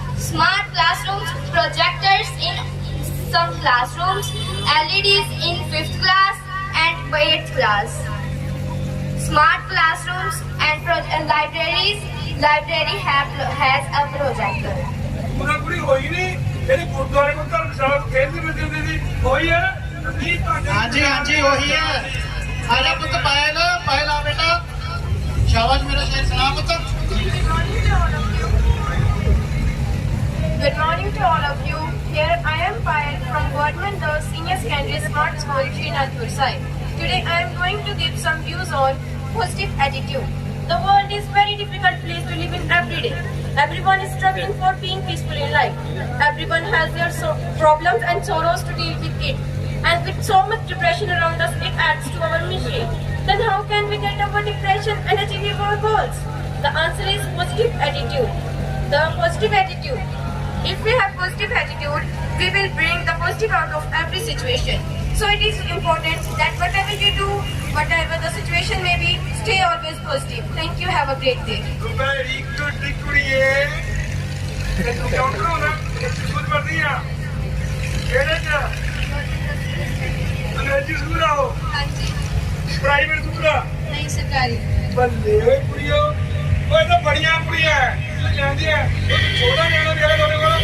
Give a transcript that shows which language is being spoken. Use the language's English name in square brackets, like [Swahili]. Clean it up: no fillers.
[English] Smart classrooms, projectors in some classrooms, LEDs in 5th class and 8th class. Smart classrooms and libraries. Library has a projector. [Punjabi] ਉਹਨਾਂ ਕੁੜੀ ਹੋਈ ਨਹੀਂ ਇਹਦੇ ਗੁਰਦੁਆਰੇ ਕੋਲ ਧਰਮ ਸਾਹਿਬ ਖੇਡਦੀ ਮਿਲਦੀ ਹੁੰਦੀ ਸੀ ਹੋਈ ਹੈ ਨੀ ਭਾਈਆਂ ਹਾਂਜੀ ਹਾਂਜੀ ਉਹੀ ਹੈ। ਆ ਜਾ ਪੁੱਤ ਪਾਇਲ, ਪਾਇਲ ਆ ਬੇਟਾ। ਸ਼ਾਬਾਸ਼ ਮੇਰਾ ਸ਼ੇਰ ਸੁਣਾ ਪੁੱਤ। [English] Good morning to all of you. Here I am Payal from Government Girls Senior Secondary Smart School, Shri Anandpur Sahib. Today I am going to give some views on positive attitude. The world is a very difficult place to live in every day. Everyone is struggling for being peaceful in life. Everyone has their problems and sorrows to deal with it. And with so much depression around us, it adds to our misery. Then how can we get over depression and achieve our goals? The answer is positive attitude. The positive attitude. If we have positive attitude, we will bring the positive out of every situation. So it is important that whatever you do, whatever the situation may be, stay always positive. Thank you. Have a great day. [Punjabi] Very good ਕੁੜੀਏ ਤੈਨੂੰ ਕਿਉਂ ਪੜਾਉਣਾ school ਪੜ੍ਹਦੀ ਆ ਕਿਹੜੇ 'ਚ ਅੰਗਰੇਜ਼ੀ school ਆ ਉਹ private school ਆ [Hindi] नहीं सरकारी। [Punjabi] ਬੱਲੇ ਓਏ ਕੁੜੀਓ ਓਏ ਤਾਂ ਬੜੀਆਂ ਕੁੜੀਆਂ ਜਾਂਦੀਆਂ ਛੋਟਾ ਨਿਆਣਾ ਵੀ ਹੈਗਾ ਤੁਹਾਡੇ ਕੋਲ